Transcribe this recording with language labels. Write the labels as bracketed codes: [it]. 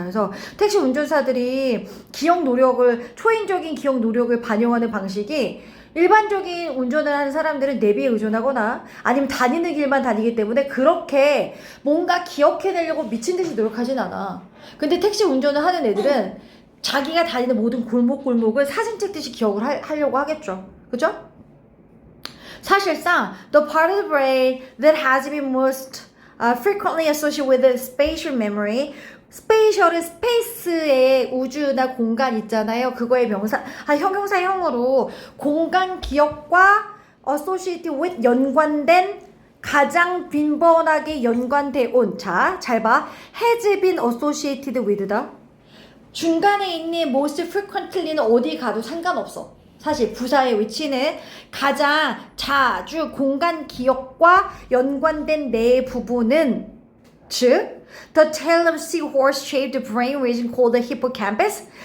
[ko] 그래서 택시 운전사들이 초인적인 기억 노력을 반영하는 방식이 일반적인 운전을 하는 사람들은 내비에 의존하거나 아니면 다니는 길만 다니기 때문에 그렇게 뭔가 기억해내려고 미친 듯이 노력하진 않아. 근데 택시 운전을 하는 애들은 자기가 다니는 모든 골목을 사진 찍듯이 기억을 하려고 하겠죠. 그죠? 사실상 [en] the part of the brain that has been most frequently associated with the spatial memory, [ko] spatial은 스페이스의 우주나 공간 있잖아요. 그거의 형용사형으로 공간 기억과 [en] associated with [ko] 연관된 가장 빈번하게 연관돼 온. 자, 잘 봐. [en] has been associated with다. [ko] 중간에 있는 most frequently는 어디 가도 상관없어. 사실 부사의 위치는 가장 자주 공간 기억과 연관된 내 부분은 즉 [en] the tail of seahorse-shaped brain region called the hippocampus.